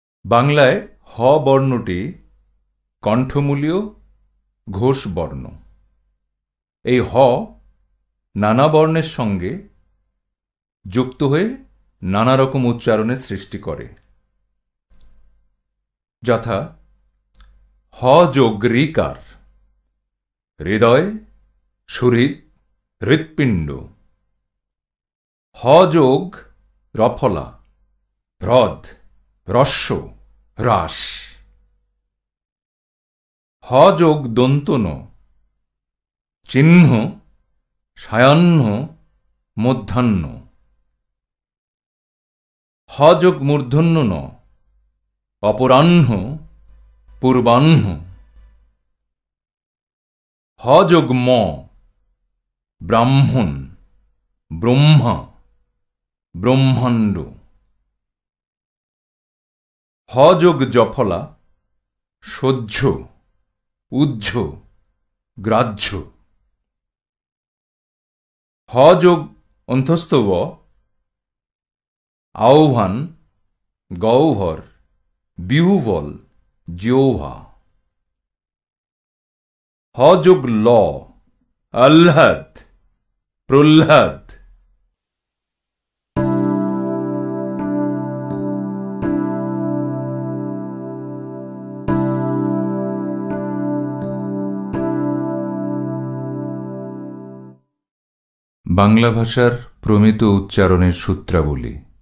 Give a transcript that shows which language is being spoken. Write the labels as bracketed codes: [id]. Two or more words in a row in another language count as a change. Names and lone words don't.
[bn] বাংলায় হ বর্ণটি কণ্ঠমূলীয় ঘোষ বর্ণ। এই হ নানা বর্ণের সঙ্গে যুক্ত হয়ে নানা রকম উচ্চারণের সৃষ্টি করে, যথা হ যোগ ঋকার, হৃদয়, সুহৃদ, হৃৎপিণ্ড। হ যোগ রফলা, হ্রদ, হ্রস্ব, হ্রাস। হ যোগ দন্তন, চিহ্ন, সায়াহ্ন, মধ্যাহ্ন। হ যোগ মূর্ধন্য ন, অপরাহ্ন, পূর্বাহ্ন। হ যোগ ম, ব্রাহ্মণ, ব্রহ্মা, ব্রহ্মাণ্ড। হ যোগ জফলা, সহ্য, উহ্য, গ্রাহ্য। হ যোগ অন্ত্যস্ত ব, আহ্বান, গহ্বর, বিহুবল, জিহ্বা। হ যোগ ল, আহ্লাদ, প্রহ্লাদ। বাংলা ভাষার প্রমিত উচ্চারণের সূত্রাবলী।